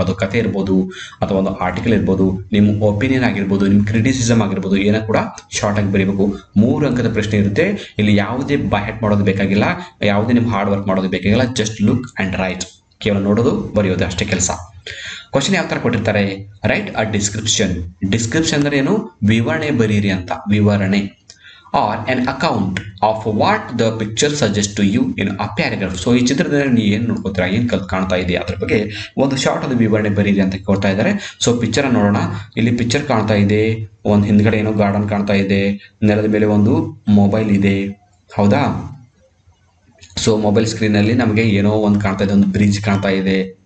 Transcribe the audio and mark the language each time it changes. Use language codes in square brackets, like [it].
[kn] ಅದು ಕಥೆ ಇರ್ಬೋದು ಅಥವಾ ಒಂದು ಆರ್ಟಿಕಲ್ ಇರ್ಬೋದು, ನಿಮ್ಮ ಒಪಿನಿಯನ್ ಆಗಿರ್ಬೋದು, ನಿಮ್ಮ ಕ್ರಿಟಿಸಿಸಮ್ ಆಗಿರ್ಬೋದು, ಏನೋ ಕೂಡ ಶಾರ್ಟ್ ಆಗಿ ಬರೀಬೇಕು. 3 ಅಂಕದ ಪ್ರಶ್ನೆ ಇರುತ್ತೆ. ಇಲ್ಲಿ ಯಾವುದೇ ಬೈಹೆಟ್ ಮಾಡೋದು ಬೇಕಾಗಿಲ್ಲ, ಯಾವುದೇ ನಿಮ್ಮ ಹಾರ್ಡ್ ವರ್ಕ್ ಮಾಡೋದು ಬೇಕಾಗಿಲ್ಲ. [en] just look and write, [kn] ಕೇವಲ ನೋಡೋದು ಬರೆಯೋದು ಅಷ್ಟೇ ಕೆಲಸ. ಕ್ವಶನ್ ಯಾವ ತರ ಕೊಟ್ಟಿರ್ತಾರೆ, [en] Write a description. [kn] ಡಿಸ್ಕ್ರಿಪ್ಷನ್ ಅಂದ್ರೆ ಏನು, ವಿವರಣೆ ಬರೀರಿ ಅಂತ, ವಿವರಣೆ. [en] Or an account of what the picture suggests to you in a paragraph. [kn] So ಈ ಚಿತ್ರದಲ್ಲಿ ನೀವು ಏನು ನೋಡ್ಕೋತೀರಾ, ಏನು ಕಾಣ್ತಾ ಇದೆ ಅದ್ರ ಬಗ್ಗೆ ಒಂದು ಶಾರ್ಟ್ ಆದ ವಿವರಣೆ ಬರೀರಿ ಅಂತ ಕೊಡ್ತಾ ಇದ್ದಾರೆ. ಸೊ ಪಿಕ್ಚರ್ ನೋಡೋಣ. ಇಲ್ಲಿ ಪಿಕ್ಚರ್ ಕಾಣ್ತಾ ಇದೆ, ಒಂದು ಹಿಂದ್ಗಡೆ ಏನೋ ಗಾರ್ಡನ್ ಕಾಣ್ತಾ ಇದೆ, ನೆಲದ ಮೇಲೆ ಒಂದು ಮೊಬೈಲ್ ಇದೆ, ಹೌದಾ? ಸೊ ಮೊಬೈಲ್ ಸ್ಕ್ರೀನ್ ಅಲ್ಲಿ ನಮಗೆ ಏನೋ ಒಂದು ಕಾಣ್ತಾ ಇದೆ, ಒಂದು ಬ್ರಿಡ್ಜ್ ಕಾಣ್ತಾ ಇದೆ.